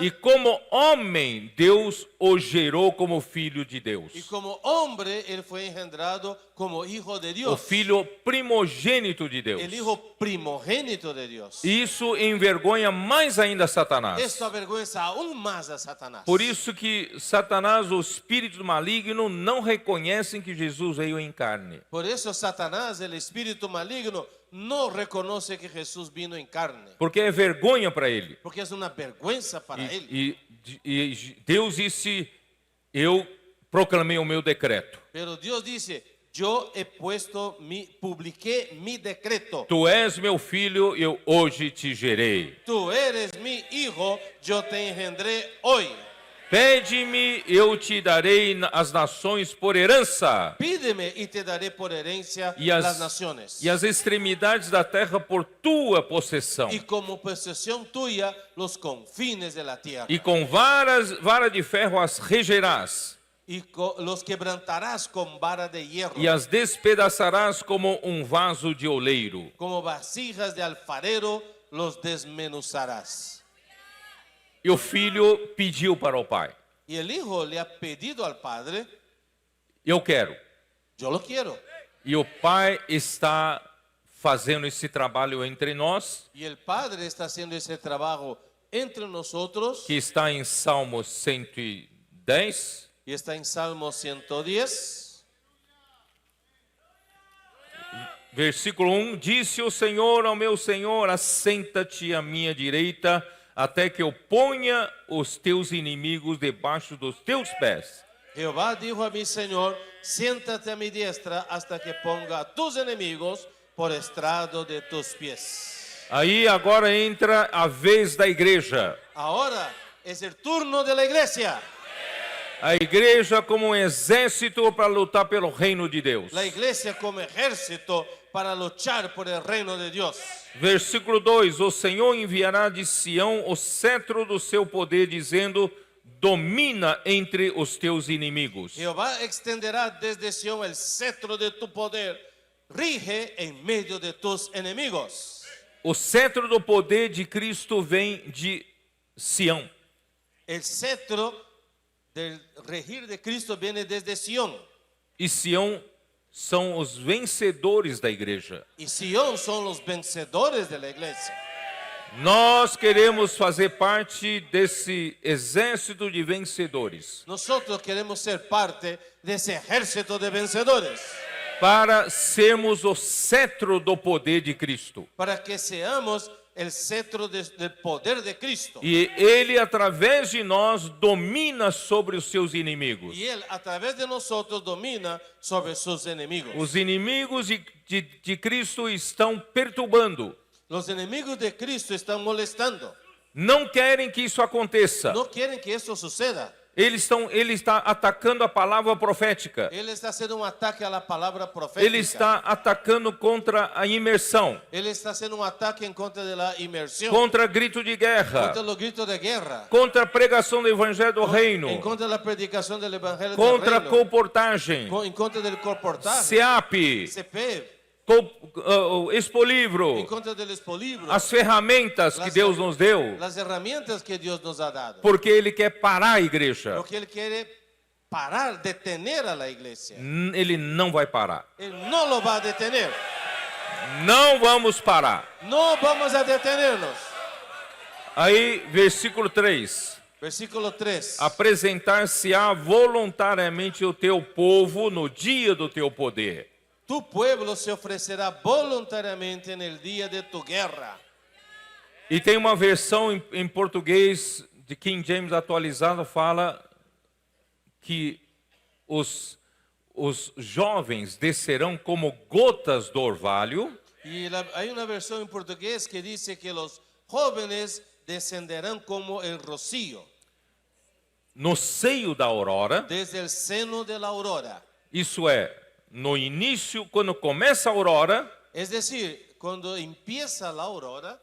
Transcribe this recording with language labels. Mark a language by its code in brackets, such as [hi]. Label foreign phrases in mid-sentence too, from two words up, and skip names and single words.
[pt] e como homem, Deus o gerou como filho de Deus. [es] y como hombre él fue engendrado como hijo de [pt] O [es] Dios, [pt] filho primogênito de Deus. [es] el hijo primogénito de Dios. [pt] Isso envergonha mais ainda Satanás. [es] Esto avergüenza aún más a Satanás. [pt] Por isso que Satanás, o espírito maligno, não reconhecem que Jesus veio em carne. [es] Por eso Satanás, el espíritu maligno, no reconoce que Jesús vino en carne, [pt] Porque é vergonha para ele. [es] porque es una vergüenza para él. [pt] E Deus disse, eu proclamei o meu decreto. [es] Pero Dios dice, yo he publiqué mi decreto. [pt] Tu és meu filho, eu hoje te gerei. [es] Tú eres mi hijo, yo te engendré hoy. [pt] Pede-me, eu te darei as nações por herança, [es] Pídeme y te daré por herencia [pt] e [es] las naciones. [pt] as extremidades da terra por tua possessão. [es] Y como posesión tuya, los confines de la tierra. [pt] E com vara de ferro as regerás, [es] Y los quebrantarás con vara de hierro. [pt] e as despedaçarás como vaso de oleiro. [es] Como vasijas de alfarero, los desmenuzarás. [pt] E o filho pediu para o pai, [es] Y el hijo le ha pedido al padre, [pt] eu quero. [es] yo lo quiero. [pt] E o pai está fazendo esse trabalho entre nós, [es] Y el padre está haciendo ese trabajo entre nosotros. [pt] que está em Salmo 110. [es] Y está en Salmo 110. [pt] Versículo 1, disse o Senhor ao meu Senhor, assenta-te à minha direita, até que eu ponha os teus inimigos debaixo dos teus pés. [es] Jehová dijo a mi Señor, siéntate a mi diestra hasta que ponga a tus enemigos por estrado de tus pies. [pt] Aí agora entra a vez da igreja. [es] Ahora es el turno de la iglesia. [pt] A igreja como exército para lutar pelo reino de Deus. [es] La iglesia como ejército para luchar por el reino de Dios. [pt] Versículo 2, o Senhor enviará de Sião o cetro do seu poder, dizendo, domina entre os teus inimigos. [es] Jehová extenderá desde Sión el cetro de tu poder, rige en medio de tus enemigos. [pt] O cetro do poder de Cristo vem de Sião. [es] El cetro del regir de Cristo viene desde Sión. [pt] e Sião são os vencedores da igreja. [es] y Sion son los vencedores de la iglesia. [pt] Nós queremos fazer parte desse exército de vencedores, [es] Nosotros queremos ser parte de ese ejército de vencedores, [pt] para sermos o cetro do poder de Cristo. [es] para que seamos el cetro del poder de Cristo. [pt] E Ele, através de nós, domina sobre os seus inimigos. [es] Y Él a través de nosotros domina sobre sus enemigos. [pt] Os inimigos de Cristo estão perturbando. [es] Los enemigos de Cristo están molestando. [pt] Não querem que isso aconteça. [es] No quieren que esto suceda. [pt] Ele está atacando a palavra profética. [es] Él está haciendo un ataque a la palabra profética. [pt] Ele está atacando contra a imersão, [es] Él está haciendo un ataque en contra de la inmersión, [pt] contra grito de guerra, [es] contra los gritos de guerra, [pt] contra a pregação do evangelho do [es] en [pt] reino, [es] contra de la predicación del evangelio [pt] contra a [es] del reino, [pt] comportagem, [es] en contra del comportaje, [pt] SEAP, [es] CP, [pt] Expolivro, [es] en contra del expolibro, [pt] as ferramentas que Deus nos deu, [es] las herramientas que Dios nos ha dado. [pt] porque Ele quer parar a igreja. [es] Porque Él quiere parar, detener a la iglesia. [pt] Ele não vai parar. [es] Él no lo va a detener. [pt] Não vamos parar. [es] No vamos a detenernos. [pt] Aí, versículo 3. [es] Versículo 3. [pt] Apresentar-se-á voluntariamente o teu povo no dia do teu poder. [es] Tu pueblo se ofrecerá voluntariamente en el día de tu guerra. [pt] E tem uma versão em português de King James atualizado, fala que os jovens descerão como gotas do orvalho [es] Y hay una versión en portugués que dice que los jóvenes descenderán como el rocío [pt] no seio da aurora. [es] desde el seno de la aurora. [pt] Isso é, no início, quando começa a aurora. [es] Es decir, cuando empieza la aurora,